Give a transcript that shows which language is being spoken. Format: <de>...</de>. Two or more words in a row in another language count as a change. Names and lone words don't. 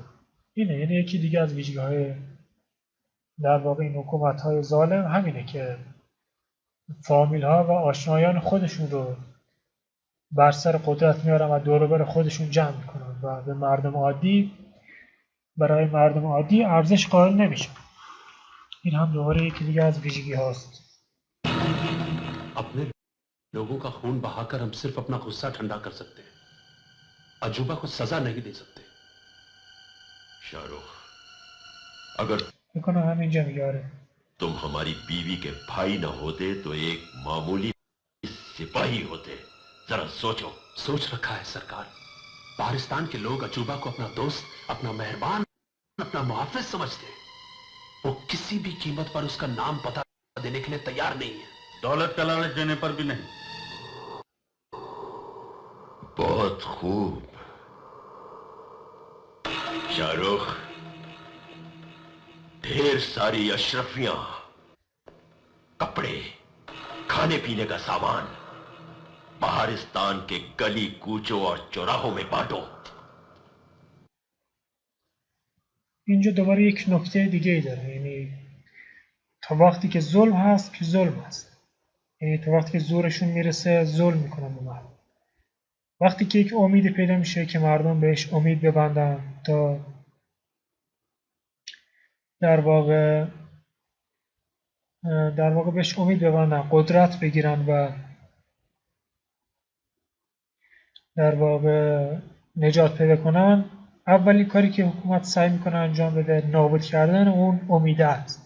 <fa>اینه، یعنی یکی دیگه از ویژگی‌های در واقع این حکومت‌های ظالم همینه که فامیل‌ها و آشنایان خودشون رو بر سر قدرت میارن و دور و بر خودشون جمع میکنن و به مردم عادی، برای مردم عادی ارزش قائل نمیشن. این هم دوباره یکی دیگه از ویژگی هاست.</fa> <hi>अपने लोगों का खून बहाकर हम सिर्फ अपना गुस्सा ठंडा कर सकते हैं, अजूबा को सजा नहीं दे सकते। शाहरुख, अगर</hi> <fa>میکنه همینجا میگه</fa> <hi>तुम हमारी बीवी के भाई न होते तो एक मामूली सिपाही होते। जरा सोचो। सोच रखा है सरकार। पाकिस्तान के लोग अजूबा को अपना दोस्त, अपना मेहरबान, अपना मुहाफिज समझते हैं। वो किसी भी कीमत पर उसका नाम पता देने के लिए तैयार नहीं है। दौलत का लालच देने पर भी नहीं। बहुत खूब शाहरुख, ढेर सारी अशरफियां, कपड़े, खाने पीने का सामान बहारिस्तान के गली कूचों और चौराहों में बांटो।</hi> <fa>اینجا دوباره یک نکته دیگه ای داره، یعنی تا وقتی که ظلم هست که ظلم هست، یعنی تا وقتی که زورشون میرسه ظلم میکنن به مردم. وقتی که یک امید پیدا میشه که مردم بهش امید ببندن تا در واقع بهش امید ببندن، قدرت بگیرن و در واقع نجات پیدا کنن، اولی کاری که حکومت سعی میکنه انجام بده نابود کردن اون امیده است.</fa>